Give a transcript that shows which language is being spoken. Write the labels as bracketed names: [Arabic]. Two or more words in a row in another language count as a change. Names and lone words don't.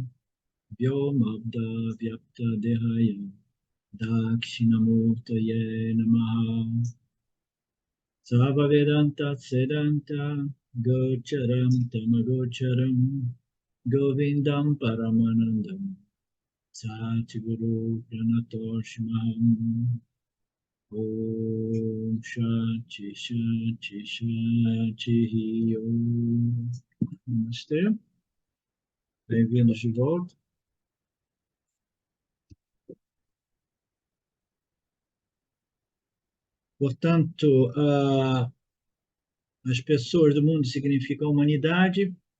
[Sanskrit] व्योमाब्द व्याप्त देहाय दक्षिणामूर्तये नमः सव वेदान्त सेदान्त गोचरम् तमगोचरम् गोविन्दम् परमानन्दम् सद्गुरु प्रणतोष्महम् ओम् शान्ति शान्ति शान्ति ओम्. [Portuguese] Namastê, bem-vindos de volta. Portanto, as pessoas do mundo significam a humanidade.